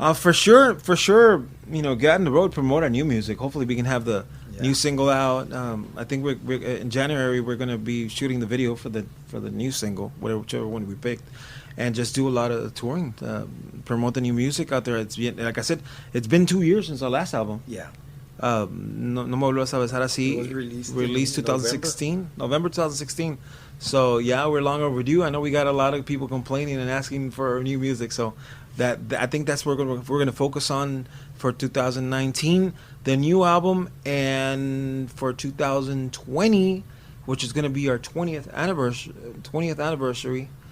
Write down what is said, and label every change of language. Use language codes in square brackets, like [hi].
[en] For sure, get on the road, promote our new music. Hopefully we can have the new single out. I think we're in January we're going to be shooting the video for the new single, whichever one we picked, and just do a lot of touring, promote the new music out there. It's been, like I said, it's been 2 years since our last album. Yeah. [es] No me vuelvas a besar así. [en] It was Released in 2016, November 2016. So yeah, we're long overdue. I know we got a lot of people complaining and asking for new music. So I think that's what we're gonna focus on for 2019, the new album, and for 2020, which is gonna be our 20th anniversary.